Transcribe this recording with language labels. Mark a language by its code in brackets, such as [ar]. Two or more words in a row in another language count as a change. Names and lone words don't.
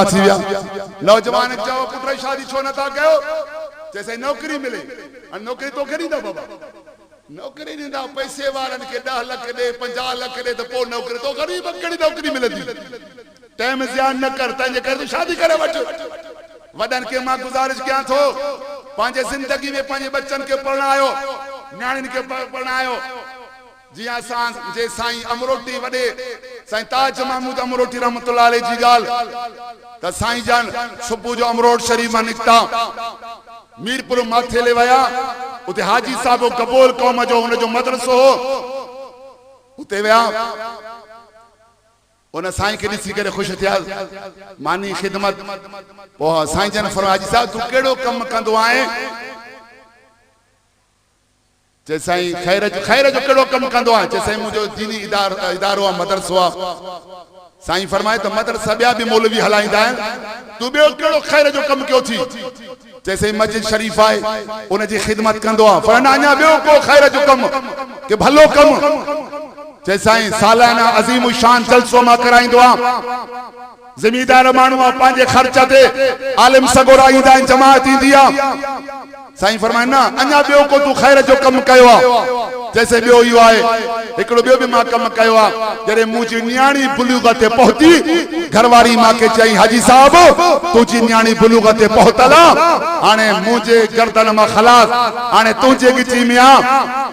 [sd] थी विया नौजवान चओ पुट शादी छो नथा कयो जैसे नौकरी मिले नौकरी तो करी दा बाबा नौकरी ॾींदा पैसे वारनि खे 10 लाख दे 50 लाख दे तो पोइ नौकरी तो गरीब कहिड़ी नौकरी मिलंदी टाइम ज़ियान न कर तंहिंजे करे तूं शादी करे वठ वॾनि खे मां गुज़ारिश कयां थो पंहिंजे ज़िंदगी में पंहिंजे बच्चनि खे पढ़ायो न्याणियुनि खे पढ़ायो जीअं असां जे साईं अमरोटी वॾे साईं ताज महमूद अमरोटी [ar] رحمة الله عليه [sd] जी ॻाल्हि त साईं जान सुबुह जो अमरोट शरीफ मां निकिता मीरपुर माथे ले वया उते हाजी साहब कबूल कौम जो उन जो मदरसो हो उते वया उन साईं के ॾिसी करे ख़ुशि थिया मानी ख़िदमत पोइ साईं जन फरमाया हाजी साहब तू कहिड़ो कमु कंदो आहे चे साईं खैर जो कहिड़ो कमु कंदो आहे चे साईं मुंहिंजो दीनी इदारो आहे मदरसो आहे साईं फरमाए त मदरसा ॿिया बि मौलवी हलाईंदा आहिनि तू ॿियो कहिड़ो खैर जो कमु कयो थी जैसे मस्जिद शरीफ है उन जी खिदमत कंदो आ फरना अञा ॿियो को खैर जो कम के भलो कम जैसे सालाना अजीम शान जलसो मां कराईंदो आ ज़मींदार माण्हू पंहिंजे ख़र्च ते आलिम सगोरा ईंदा आहिनि, जमात ईंदी आहे। साईं फरमाइन ना अञा ॿियो को तूं ख़ैर जो कमु कयो आहे, जैसे ॿियो इहो आहे हिकिड़ो ॿियो बि मां कमु कयो आहे। जॾहिं मुंहिंजी न्याणी बुलूग़त ते पहुती, घरवारी मूंखे चई हाजी साहब तुंहिंजी न्याणी बुलूग़त ते पहुतल आहे, हाणे मुंहिंजे गर्दन मां ख़लास, हाणे तुंहिंजे गिची में आहे।